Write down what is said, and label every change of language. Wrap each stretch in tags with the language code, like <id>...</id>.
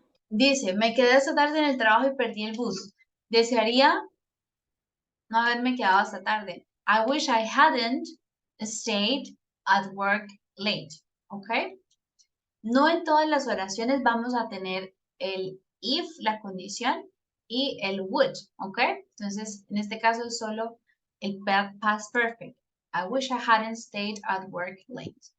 <es>Dice, me quedé hasta tarde en el trabajo y perdí el bus. Desearía no haberme quedado hasta tarde.</es> <en>I wish I hadn't stayed at work late.</en> <es>¿Ok? No en todas las oraciones vamos a tener el if, la condición, y el would. ¿Ok? Entonces, en este caso es solo el past perfect.</es> <en>I wish I hadn't stayed at work late.</en>